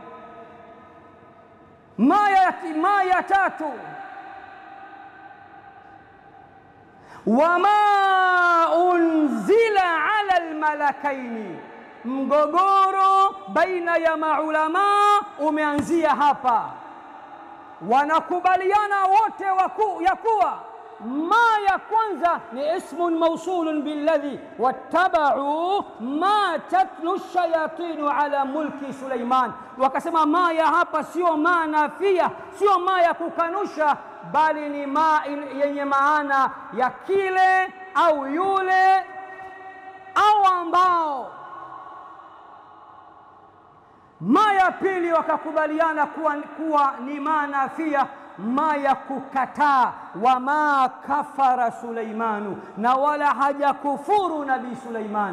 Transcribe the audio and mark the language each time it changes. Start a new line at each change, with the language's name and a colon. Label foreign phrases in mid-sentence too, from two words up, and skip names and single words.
Swahili: Maya tatu,
Arabic: وما أنزل على الملكين.
Swahili: Mgogoro baina ya maulama umeanzia hapa. Wanakubaliana wote ya kuwa ma ya kwanza ni
Arabic: اسم موصول بالذي واتبعوا ما تتلو الشياطين على ملك سليمان.
Swahili: Wakasema ma ya hapa sio
Arabic: ما نافية,
Swahili: sio ma ya kukanusha, bali ni ma yenye maana ya kile au yule au ambao. Ma ya pili wakakubaliana kuwa ni
Arabic: ما نافية,
Swahili: ma ya kukataa,
Arabic: وما كفر سليمان,
Swahili: na wala hajakufuru Nabii Suleiman.